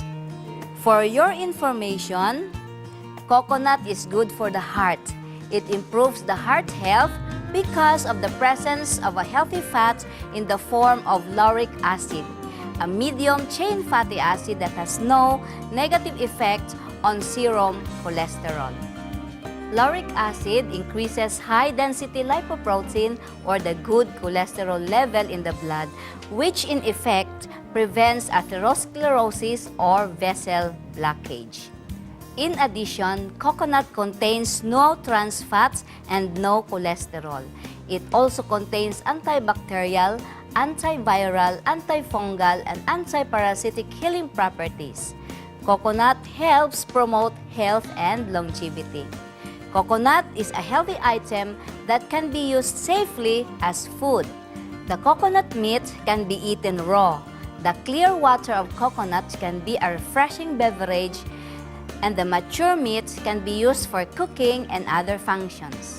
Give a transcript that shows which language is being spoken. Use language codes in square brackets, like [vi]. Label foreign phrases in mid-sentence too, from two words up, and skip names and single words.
[en] For your information, coconut is good for the heart. It improves the heart health because of the presence of a healthy fat in the form of lauric acid, a medium-chain fatty acid that has no negative effect on serum cholesterol. Lauric acid increases high-density lipoprotein or the good cholesterol level in the blood, which in effect prevents atherosclerosis or vessel blockage. In addition, coconut contains no trans fats and no cholesterol. It also contains antibacterial, antiviral, antifungal, and antiparasitic healing properties. Coconut helps promote health and longevity. Coconut is a healthy item that can be used safely as food. The coconut meat can be eaten raw. The clear water of coconut can be a refreshing beverage, and the mature meat can be used for cooking and other functions.